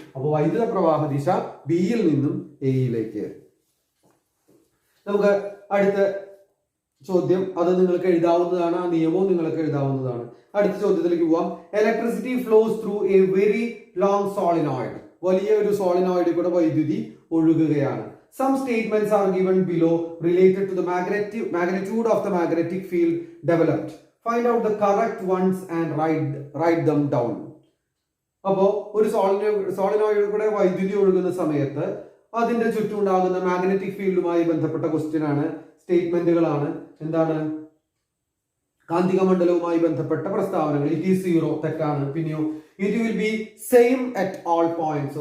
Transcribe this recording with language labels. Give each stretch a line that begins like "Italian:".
Malayalam: അപ്പോൾ വൈദ്യുത പ്രവാഹ ദിശ ബിയിൽ നിന്നും എയിലേക്ക്. നമുക്ക് അടുത്ത ചോദ്യം, അത് നിങ്ങൾക്ക് എഴുതാവുന്നതാണ്, ആ നിയമവും നിങ്ങൾക്ക് എഴുതാവുന്നതാണ്. അടുത്ത ചോദ്യത്തിലേക്ക് പോവാം.
English: Electricity flows through a very long solenoid.
Malayalam: വലിയ ഒരു സോളിനോയിഡിൽ കൂടെ വൈദ്യുതി ഒഴുകുകയാണ്.
English: Some statements are given below related to the magnitude of the magnetic field developed. Find out the correct ones and write them down.
Malayalam: അപ്പോ ഒരു സോളിനോയിഡിൽ കൂടെ വൈദ്യുതി ഒഴുകുന്ന സമയത്ത് അതിന്റെ ചുറ്റും ഉണ്ടാകുന്ന മാഗ്നറ്റിക് ഫീൽഡുമായി ബന്ധപ്പെട്ട ക്വസ്റ്റ്യൻ ആണ്, സ്റ്റേറ്റ്മെന്റുകളാണ്. എന്താണ്? കാന്തിക മണ്ഡലവുമായി ബന്ധപ്പെട്ട പ്രസ്താവനകൾ.
English: it is zero,
Malayalam: തെറ്റാണ്.
English: പിന്നെയോ it will be same at all points.